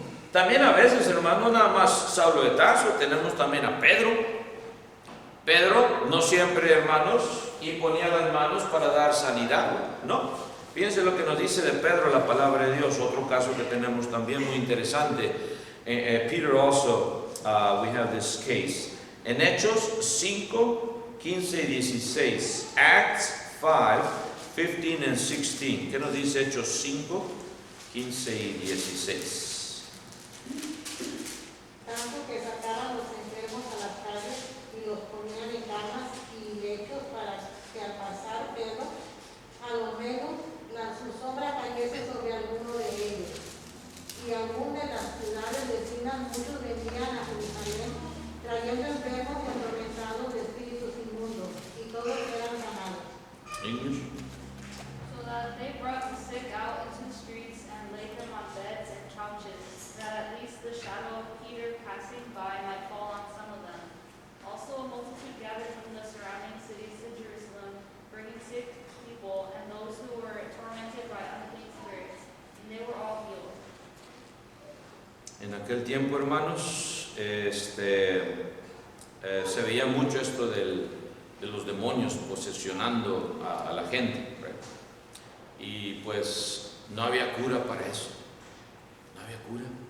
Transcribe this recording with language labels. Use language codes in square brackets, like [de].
[es] También a veces, hermanos, nada más Saulo de Tarso, tenemos también a Pedro. Pedro no siempre, hermanos, imponía las manos para dar sanidad, no. Fíjense lo que nos dice de Pedro la palabra de Dios. Otro caso que tenemos también muy interesante. [en] Peter also, we have this case. [es] En Hechos 5, 15 y 16. [en] Acts 5, 15 and 16. [es] ¿Qué nos dice Hechos 5, 15 y 16? Tanto que sacaban los enfermos a las calles y los ponían en camas y lechos para que al pasar Pedro, a lo menos su sombra cayese sobre alguno de ellos. Y aún de las ciudades vecinas muchos venían a Jerusalén trayendo enfermos y atormentados de espíritus inmundos, y todos eran sanados. [en] English. So that they brought the sick out into the streets and laid them on beds and couches, that at least the shadow of Peter passing by might fall on some of them. Also a multitude gathered from the surrounding cities to Jerusalem, bringing sick people and those who were tormented by unclean spirits, and they were all healed. [es] En aquel tiempo, hermanos, se veía mucho esto de los demonios posesionando a la gente, right? Y pues no había cura para eso, no había cura.